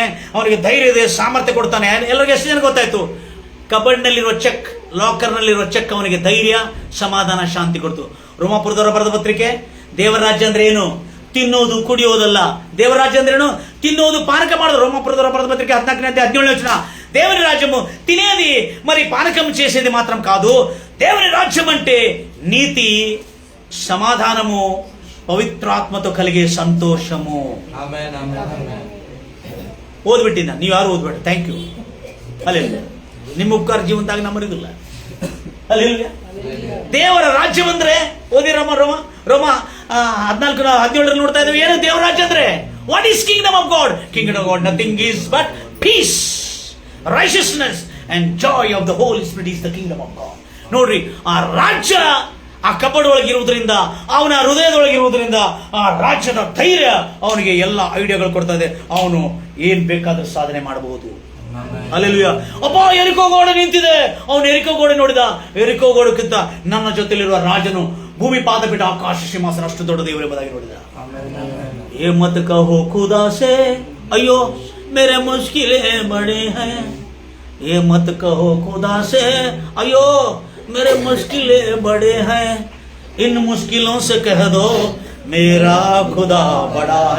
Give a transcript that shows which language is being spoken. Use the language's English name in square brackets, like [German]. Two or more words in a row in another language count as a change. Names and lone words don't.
[Kannada] ಅವನಿಗೆ ಧೈರ್ಯ ಇದೆ, ಸಾಮರ್ಥ್ಯ ಕೊಡ್ತಾನೆ. ಎಲ್ಲರಿಗೂ ಎಷ್ಟು ಜನ ಗೊತ್ತಾಯ್ತು? ಕಬರ್ಡ್ನಲ್ಲಿರುವ ಚೆಕ್, ಲಾಕರ್ನಲ್ಲಿರುವ ಚೆಕ್ ಅವನಿಗೆ ಧೈರ್ಯ, ಸಮಾಧಾನ, ಶಾಂತಿ ಕೊಡ್ತು. ರೋಮಾಪುರದವರ ಬರೆದ ಪತ್ರಿಕೆ. ದೇವರ ರಾಜ್ಯ ಅಂದ್ರೆ ಏನು? ತಿನ್ನೋದು ಕುಡಿಯೋದಲ್ಲ. ದೇವರ ರಾಜ್ಯ ಅಂದ್ರೆ ಏನು? ತಿನ್ನೋದು ಪಾನಕ ಮಾಡೋದು. ರೋಮಾಪುರದವರ ಬರೆದ ಪತ್ರಿಕೆ 14-17 [Telugu] దేవుని రాజ్యము తినేది మరి పానకం చేసేది మాత్రం కాదు. దేవుని రాజ్యం అంటే నీతి, సమాధానము, పవిత్రాత్మతో కలిగే సంతోషము. [Kannada] ಓದ್ಬಿಟ್ಟಿನ ನೀವು ಯಾರು ಓದ್ಬೇಡ. [English] thank you. [Kannada] ಅಲ್ಲೆಲ್ಲ ನಿಮ್ಮ ಉಪಕಾರ ಜೀವನದಾಗ ನಮ್ಮರಿಗಿಲ್ಲ. ಅಲ್ಲೆಲ್ಲ ದೇವರ ರಾಜ್ಯವಂದ್ರೆ ಓದಿ ರೋಮ 14-17 ನೋಡ್ತಾ ಇದ್ದೀವಿ. ಏನು ದೇವರ ರಾಜ್ಯ ಅಂದ್ರೆ? [English] What is kingdom of God? Kingdom of God nothing is but peace, righteousness and joy of the Holy Spirit is the kingdom of God. [Kannada] ನೋಡ್ರಿ, ಆ ರಾಜ್ಯ ಆ ಕಪಡ್ ಒಳಗಿರುವುದರಿಂದ, ಅವನ ಹೃದಯದೊಳಗಿರುವುದರಿಂದ ಆ ರಾಜ್ಯದ ಧೈರ್ಯ ಅವನಿಗೆ ಎಲ್ಲ ಐಡಿಯಾಗಳು ಕೊಡ್ತಾ ಇದೆ. ಅವನು ಏನ್ ಬೇಕಾದ್ರೂ ಸಾಧನೆ ಮಾಡಬಹುದು. ಹಲ್ಲೆಲೂಯಾ. ಅಪ್ಪ, ಎರಿಕೋ ಗೋಡೆ ನಿಂತಿದೆ. ಅವನು ಎರಿಕೋ ಗೋಡೆ ನೋಡಿದ. ಎರಿಕೋ ಗೋಡೆಕ್ಕಿಂತ ನನ್ನ ಜೊತೆಲಿರುವ ರಾಜನು ಭೂಮಿ ಪಾದ ಬಿಟ್ಟು ಆಕಾಶ ಸಿಂಹಾಸನ ಅಷ್ಟು ದೊಡ್ಡ ದೇವರು ಎಂಬುದಾಗಿ ನೋಡಿದ. [Hindi] ये मत कहो खुदा से अयो मेरे मुश्किलें बड़े हैं. ये मत कहो खुदा से अयो मेरे मुश्किलें बड़े हैं. इन मुश्किलों से कह दो मेरा खुदा बड़ा है.